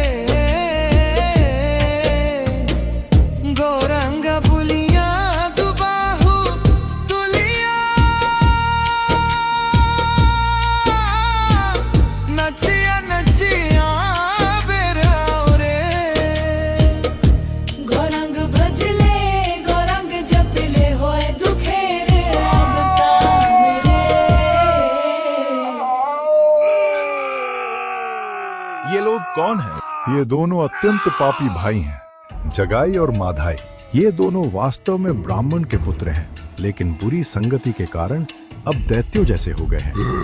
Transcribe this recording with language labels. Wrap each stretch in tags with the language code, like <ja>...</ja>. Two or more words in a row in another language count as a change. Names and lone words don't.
<bn>গৌরাঙ্গ বলিয়া দুবাহু তুলিয়া, নাচিয়া নাচিয়া বেড়াও রে। গৌরাঙ্গ ভজিলে, গৌরাঙ্গ জপিলে, হয় দুঃখের অবসান রে।</bn> <hi>ये लोग कौन हैं? ये दोनों अत्यंत पापी भाई हैं, जगाई और माधाई। ये दोनों वास्तव में ब्राह्मण के पुत्र हैं, लेकिन बुरी संगति के कारण अब दैत्यों जैसे हो गए हैं।</hi>